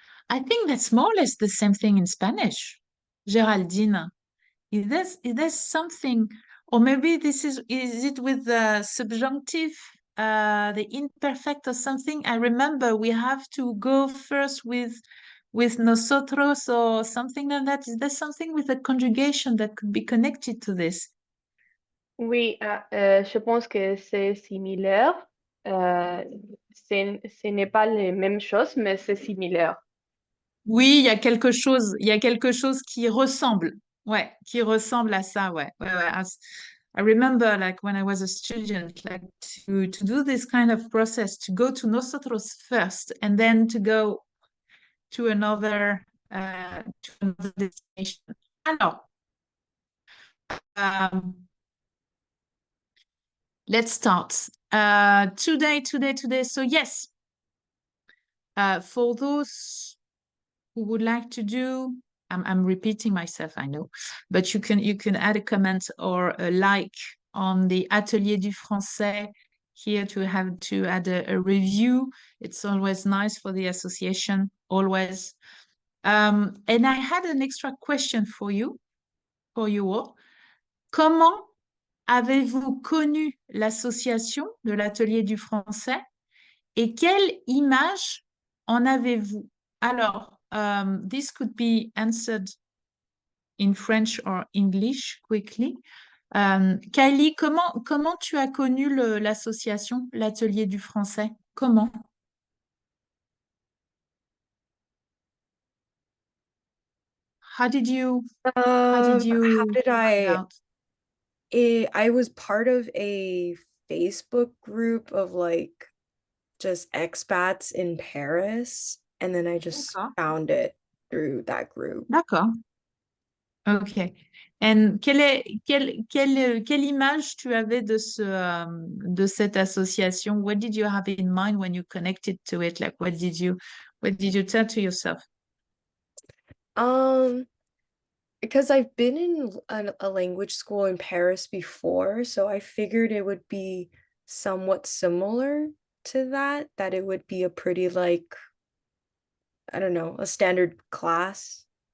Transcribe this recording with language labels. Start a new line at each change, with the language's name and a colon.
English: I think that's more or less the same thing in Spanish. Geraldine, is there something, or maybe is it with the subjunctive, the imperfect or something? I remember we have to go first with nosotros or something like that. Is there something with the conjugation that could be connected to this?
French: Oui, je pense que c'est similaire. Ce n'est pas les mêmes choses, mais c'est similaire. Oui, il y a quelque chose qui ressemble. Ouais, qui ressemble à ça, ouais.
English: I remember like when I was a student, like to do this kind of process, to go to nosotros first and then to go to another destination. Alors, let's start. Today. So yes, for those who would like to do, I'm repeating myself, I know, but you can add a comment or a like on the Atelier du Français here to add a review. It's always nice for the association, always. And I had an extra question for you all.
French: Comment avez-vous connu l'association de l'Atelier du Français et quelle image en avez-vous?
English: Alors, this could be answered in French or English quickly.
French: Kylie, comment tu as connu l'association, l'Atelier du Français? Comment?
English: How did you How did find out? I was part of a Facebook group of like just expats in Paris, and then I just
French: D'accord.
English: found it through that group.
French: D'accord. Ok. And quelle image tu avais de cette association?
English: What did you have in mind when you connected to it? Like, what did you tell to yourself? Because I've been in a language school in Paris before, so I figured it would be somewhat similar to that it would be a pretty like, I don't know, a standard class.